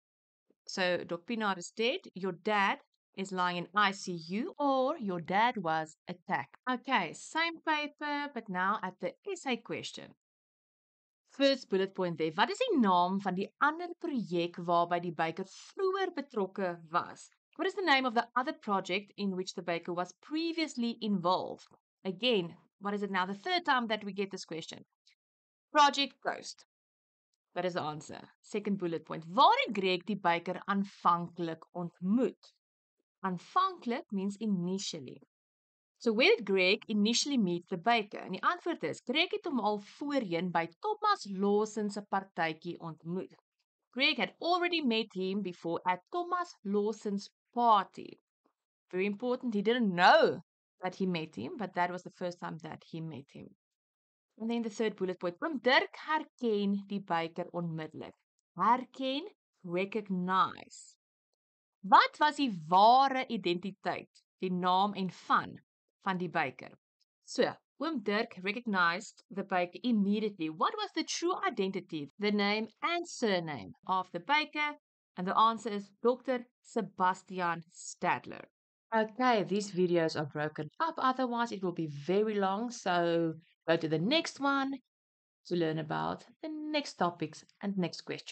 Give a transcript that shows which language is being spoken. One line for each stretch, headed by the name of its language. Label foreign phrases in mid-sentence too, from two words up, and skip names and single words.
English: So Doc Pienaar is dead. Your dad is lying in ICU, or your dad was attacked. Okay, same paper, but now at the essay question. First bullet point there.
Afrikaans: Wat is die naam van die ander projek waarby die byker vroeër betrokke was?
English: What is the name of the other project in which the baker was previously involved? Again, what is it now? The third time that we get this question. Project Ghost. That is the answer. Second bullet point.
Afrikaans: Waar het Greg die byker aanvanklik ontmoet?
English: Aanvanklik means initially. So where did Greg initially meet the baker?
Afrikaans: En die antwoord is, Greg het hom al voorheen by Thomas Lawson se partytjie ontmoet.
English: Greg had already met him before at Thomas Lawson's party. Very important, he didn't know that he met him, but that was the first time that he met him. And then the third bullet point,
Afrikaans: Oom Dirk herken die byker onmiddellik.
English: Herken, recognize.
Afrikaans: Wat was die ware identiteit, die naam en van die byker?
English: So, Oom Dirk recognized the baker immediately. What was the true identity, the name and surname of the baker? And the answer is Dr. Sebastian Stadler. Okay, these videos are broken up, otherwise it will be very long. So go to the next one to learn about the next topics and next question.